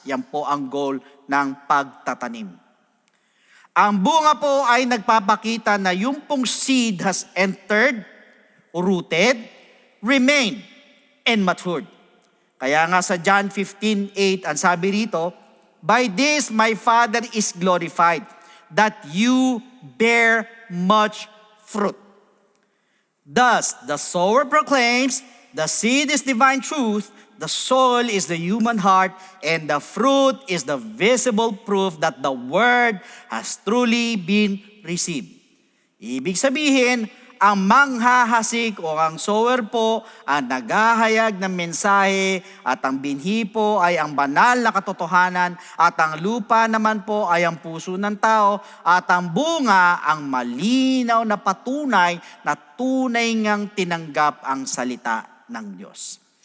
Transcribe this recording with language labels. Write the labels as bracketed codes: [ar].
[tl] Yan po ang goal ng pagtatanim. Ang bunga po ay nagpapakita na yung pong [en] seed has entered, rooted, remained, and matured. [tl] Kaya nga sa [en] John 15:8, [tl] ang sabi rito, [en] "By this my Father is glorified, that you bear much fruit." Thus, the sower proclaims, the seed is divine truth, the soil is the human heart, and the fruit is the visible proof that the word has truly been received. [tl] Ibig sabihin, ang manghahasik o ang sower po ang naghahayag ng mensahe at ang binhi po ay ang banal na katotohanan at ang lupa naman po ay ang puso ng tao at ang bunga ang malinaw na patunay na tunay ngang tinanggap ang salita ng Diyos.